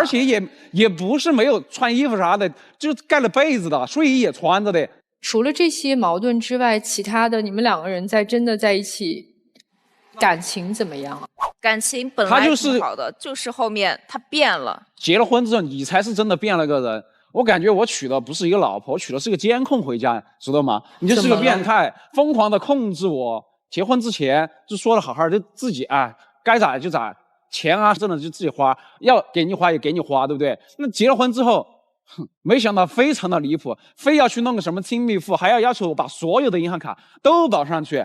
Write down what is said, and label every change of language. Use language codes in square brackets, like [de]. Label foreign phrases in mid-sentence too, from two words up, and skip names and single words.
[zh] 而且也不是沒有穿衣服啥的，就蓋了被子的，睡衣也穿着的。除了這些矛盾之外，其他的你們兩個人真的在一起，感情怎麼樣啊？感情本來挺好的，就是後面他變了。結了婚之後，你才是真的變了個人。我感覺我娶的不是一個老婆，我娶的是個監控回家，知道嗎？你就是個變態，瘋狂的控制我。結婚之前就說了好好的，就自己該咋就咋。錢啊，真的就自己花，要給你花也給你花，對不對？那結了婚之後，沒想到非常的離譜，非要去弄個什麼親密付，還要求我把所有的銀行卡都綁上去。